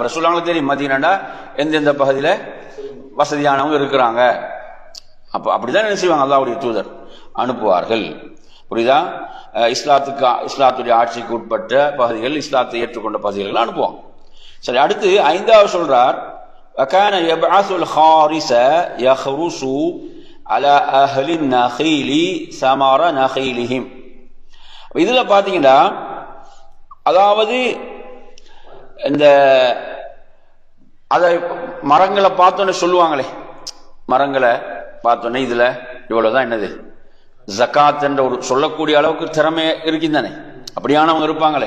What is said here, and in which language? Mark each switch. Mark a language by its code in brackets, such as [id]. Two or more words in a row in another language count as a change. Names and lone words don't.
[ta] ரசூலுல்லாஹ்க்கு தெரியும் மதீனாண்டா எந்தெந்த பகுதியில வசதியானவங்க இருக்கிறாங்க. அப்ப அப்படிதான் என்ன செய்வாங்க? அல்லாஹ்வுடைய தூதர் அனுப்புவார்கள். புரியுதா? இஸ்லாத்துடைய ஆட்சிக்கு உட்பட்ட பகுதிகள், இஸ்லாத்தை ஏற்றுக்கொண்ட பகுதிகள் அனுப்புவாங்க. சரி, அடுத்து ஐந்தாவது சொல்றார் [ar] وكان يبعث الخارس يخرس على أهل النخيل ثمر نخيلهم. [ta] இதுல பாத்தீங்கன்னா, அதாவது இந்த அதை மரங்களை பார்த்தோன்னே சொல்லுவாங்களே, மரங்களை பார்த்தோன்னே இதுல இவ்வளவுதான் என்னது ஜகாத் என்ற ஒரு சொல்லக்கூடிய அளவுக்கு திறமை இருக்குதானே, அப்படியானவங்க இருப்பாங்களே.